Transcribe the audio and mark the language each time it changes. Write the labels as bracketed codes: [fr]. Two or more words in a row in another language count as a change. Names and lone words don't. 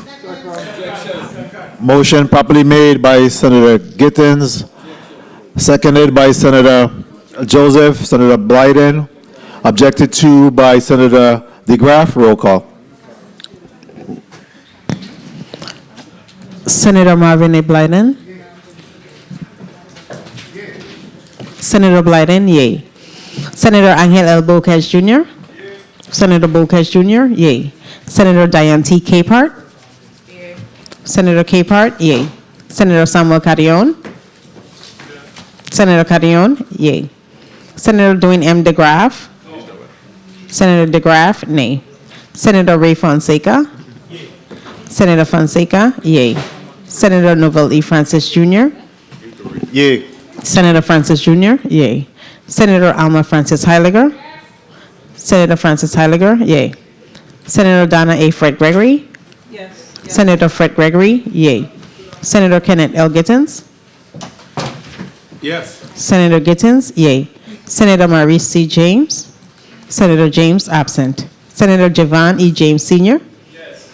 [en] Motion properly made by Senator Gittens, seconded by Senator Joseph, Senator Blyden, objected to by Senator DeGraff. Roll call. Senator Marvin A. Blyden. Senator Blyden, yay. Senator Angel L. Bocage Jr. Senator Bocage Jr., yay. Senator Diane T. Capehart. Senator Capehart, yay. Senator Samuel Carrion. Senator Carrion, yay. Senator Dwayne M. DeGraff. Senator DeGraff, nay. Senator Ray Fonseca. Senator Fonseca, yay. Senator Novell E. Francis Jr. Yay. Senator Francis Jr., yay. Senator Alma Francis Heiliger. Senator Francis Heiliger, yay. Senator Donna A. Fred Gregory? Yes. Senator Fred Gregory, yay. Senator Kenneth L. Gittens? Yes. Senator Gittens, yay. Senator Maurice C. James? Senator James, absent. Senator Javon E. James Sr.? Yes.